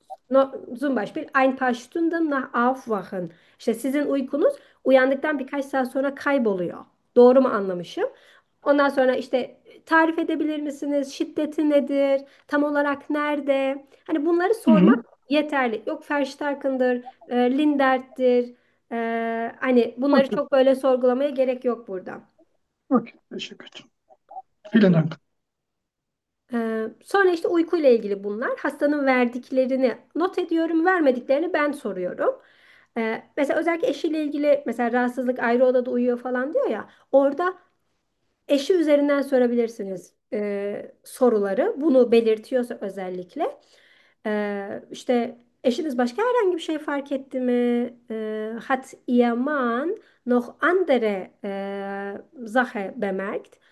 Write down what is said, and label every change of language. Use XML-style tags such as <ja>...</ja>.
<de>No, zum Beispiel ein paar Stunden nach Aufwachen.</de> <tr>İşte sizin uykunuz uyandıktan birkaç saat sonra kayboluyor. Doğru mu anlamışım? Ondan sonra işte tarif edebilir misiniz? Şiddeti nedir? Tam olarak nerede? Hani bunları sormak yeterli. Yok Verstärkendir, Lindert'tir. Hani bunları Okey. çok böyle sorgulamaya gerek yok burada. Okey. Teşekkür ederim.</tr> <de>Vielen Dank.</de> <tr>Sonra işte uyku ile ilgili bunlar. Hastanın verdiklerini not ediyorum, vermediklerini ben soruyorum. Mesela özellikle eşiyle ilgili mesela rahatsızlık ayrı odada uyuyor falan diyor ya. Orada eşi üzerinden sorabilirsiniz soruları. Bunu belirtiyorsa özellikle. İşte eşiniz başka herhangi bir şey fark etti mi?</tr> <de>Hat ihr noch andere Sache bemerkt?</de>